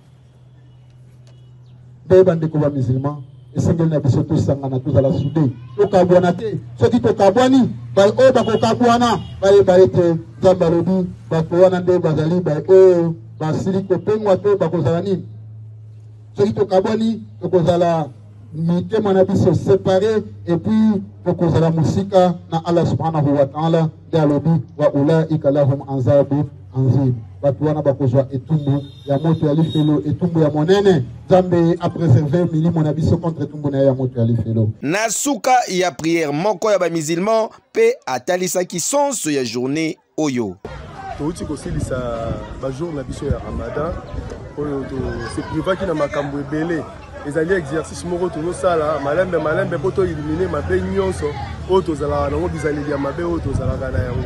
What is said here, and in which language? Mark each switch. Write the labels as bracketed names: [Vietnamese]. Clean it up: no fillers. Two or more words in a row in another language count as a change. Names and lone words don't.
[Lingala] de bandeko ba musulman esengeli na biso tosangana tozala soudé tokabwana te soki tokabwani o bakokabwana bayeba ete nzambe alobi bato wana nde bazali oyo basili kopengwa to bakozala nini soki tokabwani tokozala mitema na biso [French] séparé et puis [Lingala] tokozala musika na Allah [Arabic] سبحانه وتعالى [Lingala] de alobi [Arabic] وأولئك لهم عذاب عظيم [Lingala] batu wana bakozwa etumbu ya moto ya lifelo etumbu ya monene Nzambe a préservé milimo na biso contre etumbu na ya moto ya lifelo na suka ya prière moko ya ba musulman pe atalisaki sonso ya journée oyo touti kosilisa ba jour na biso ya Ramadan oyo to se privaki na makambo ebele ezali exercice moko tonosala malembe poto éliminer mabe nyonso oyo tozalaka nango bizaleli ya mabe oyo tozalaka na yango.